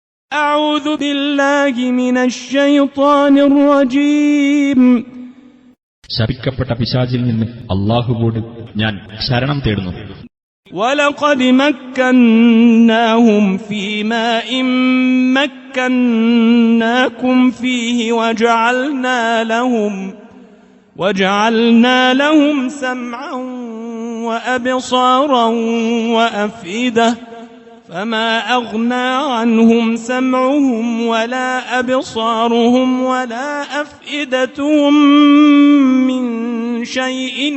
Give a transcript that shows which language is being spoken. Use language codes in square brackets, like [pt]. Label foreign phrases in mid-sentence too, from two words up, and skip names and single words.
[ar] أعوذ بالله من الشيطان الرجيم. [ml] ശപിക്കപ്പെട്ട പിശാചിൽ നിന്ന് അല്ലാഹുവോട് ഞാൻ ശരണം തേടുന്നു. [ar] ولقد مكناهم في ماء مكناكم فيه وجعلنا لهم سمعا وأبصارا وأفئدة فما أغنى عنهم سمعهم ولا أبصارهم ولا أفئدتهم من شيء